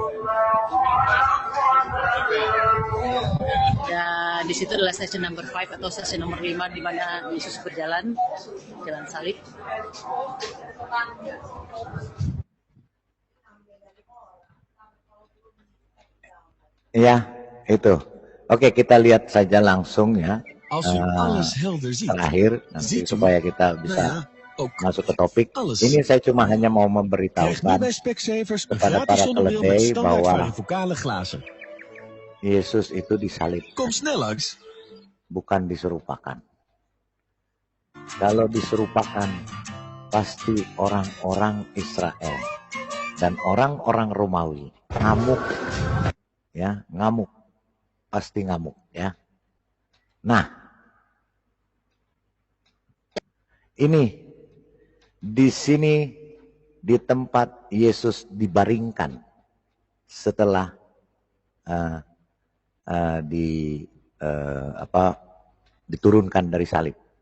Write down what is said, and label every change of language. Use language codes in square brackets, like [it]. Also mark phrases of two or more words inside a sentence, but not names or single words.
[id] Dan di situ adalah stasiun number 5 atau stasiun nomor 5 di mana Yesus berjalan jalan salib. Ya, itu. Oke, kita lihat saja langsung ya. [nl] Als u alles helder ziet, [id] Terakhir nanti supaya kita [nl] nou [id] bisa [nl] ja, ook [id] masuk ke topik. [nl] alles. [id] Ini saya cuma hanya mau [nl] Krijg nu [id] memberitahukan [nl] bij Specsavers een [id] kepada [nl] gratis [id] para [nl] zonnebril met [id] keledai [nl] standaard [id] bahwa [nl] varievocale glazen. [id] Yesus itu disalib, [nl] Kom snel langs. [id] bukan diserupakan. Kalau diserupakan, pasti orang-orang Israel dan orang-orang Romawi ngamuk, ya, ngamuk, pasti ngamuk, ya. Nah, ini di sini di tempat Yesus dibaringkan setelah diturunkan dari salib.